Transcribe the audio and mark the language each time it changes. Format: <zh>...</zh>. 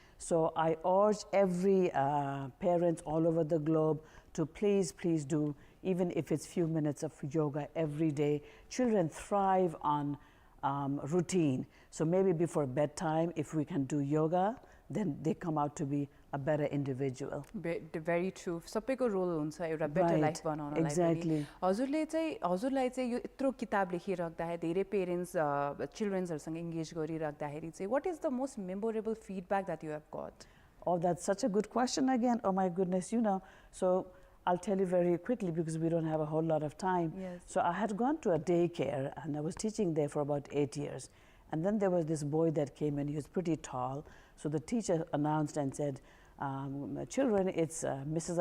<en>So I urge every parents all over the globe to please do, even if it's few minutes of yoga every day. Children thrive on routine. So maybe before bedtime, if we can do yoga, then they come out to be a better individual. Very true.</en> <ne>सबैको role हुन्छ एउटा better life बनाउनलाई</ne> <en>Exactly.</en> <ne>हजुरलाई चाहिँ यो यत्रो किताब लेखिराख्दाखेरि धेरै parents चिल्ड्रेन्सहरूसँग engage गरिराख्दाखेरि चाहिँ</ne> <en>what is the most memorable feedback that you have got? Oh, that's such a good question again. Oh my goodness, So I'll tell you very quickly because we don't have a whole lot of time. Yes. So I had gone to a daycare and I was teaching there for about 8 years. And then there was this boy that came in, he was pretty tall. So the teacher announced and said, children, it's Mrs.</en>